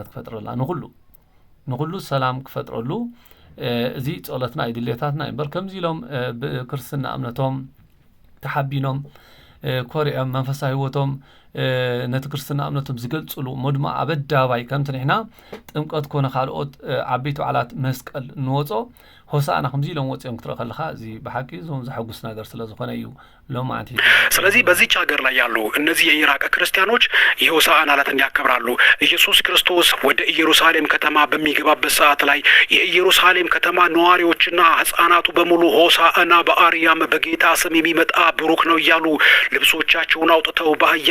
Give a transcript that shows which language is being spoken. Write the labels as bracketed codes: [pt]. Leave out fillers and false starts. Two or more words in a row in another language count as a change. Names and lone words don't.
[ti] ክፈጥረላ ንኩሉ ሰላም ክፈጥረሉ እዚ ጸሎትና ይድሌታትና እምበር ከምዚ ኢሎም ብክርስትና እምነቶም ተሓቢኖም ኮሪኦም መንፈሳዊ ህይወቶም ነቲ ክርስትና እምነቶም ዝገልጽሉ ሞድማ ኣበዳባይ ከምቲ ንሕና ጥምቀት ኮነ ካልኦት ዓበይቲ በዓላት መስቀል ንወጾ ሆሳዕና ከምዚ ኢሎም ወጽኦም ክትርኢ ከለኻ እዚ ብሓቂ ዞም ዘሐጉስ ነገር ስለዝኾነ እዩ ሎማዓንቲ። [am] ስለዚህ በዚች ሀገር ላይ ያሉ እነዚህ የኢራቅ ክርስቲያኖች የሆሳዕና ዕለትን ያከብራሉ። ኢየሱስ ክርስቶስ ወደ ኢየሩሳሌም ከተማ በሚገባበት ሰዓት ላይ የኢየሩሳሌም ከተማ ነዋሪዎችና ህፃናቱ በሙሉ ሆሳዕና በአርያም በጌታ ስም የሚመጣ ብሩክ ነው እያሉ ልብሶቻቸውን አውጥተው በአህያ ላይ